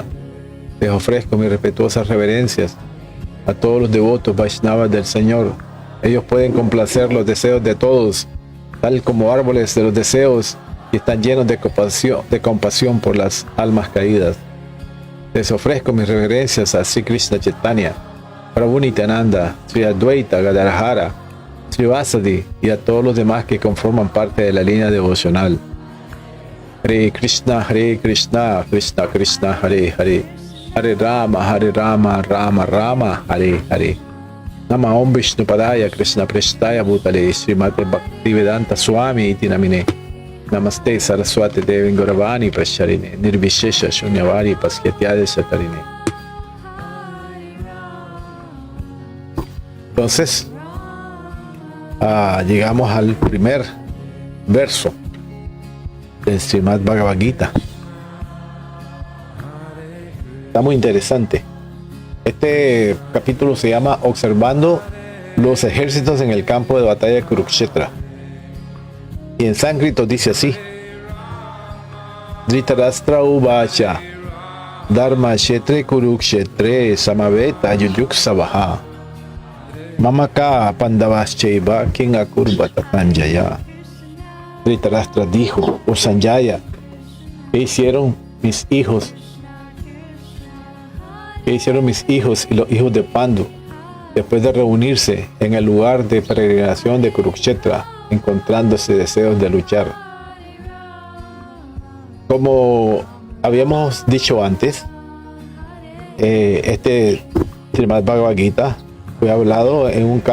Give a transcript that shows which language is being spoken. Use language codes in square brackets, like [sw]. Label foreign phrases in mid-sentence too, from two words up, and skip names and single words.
[es] Les ofrezco mis respetuosas reverencias a todos los devotos Vaishnavas del Señor. Ellos pueden complacer los deseos de todos, tal como árboles de los deseos, y están llenos de compasión por las almas caídas. Les ofrezco mis reverencias a Sri Krishna Chaitanya, Prabhu Nityananda, Sri Advaita Gadadhara, Sri Vasadi y a todos los demás que conforman parte de la línea devocional. [sa] हरे कृष्ण कृष्ण कृष्ण हरे हरे हरे राम राम राम हरे हरे. नमः ॐ विष्णुपादाय कृष्ण प्रेष्ठाय भूतले श्रीमते भक्तिवेदान्त स्वामिन् इति नामिने. नमस्ते सारस्वते देवे गौरवाणी प्रचारिणे निर्विशेष शून्यवादि पाश्चात्य देश तारिणे. [es] Entonces, llegamos al primer verso del Srimad Bhagavad Gita. Está muy interesante. Este capítulo se llama Observando los ejércitos en el campo de batalla de Kurukshetra. Y en sánscrito dice así: [sa] धृतराष्ट्र उवाच धर्म क्षेत्रे कुरुक्षेत्रे समवेता युयुत्सवः मामकाः पाण्डवाश्चैव किम् अकुर्वत सञ्जय. [es] Dhritarashtra dijo: oh Sanjaya, ¿qué hicieron mis hijos? ¿Qué hicieron mis hijos y los hijos de Pandu después de reunirse en el lugar de peregrinación de Kurukshetra, encontrándose deseos de luchar? Como habíamos dicho antes, este Srimad Bhagavad Gita fue hablado en un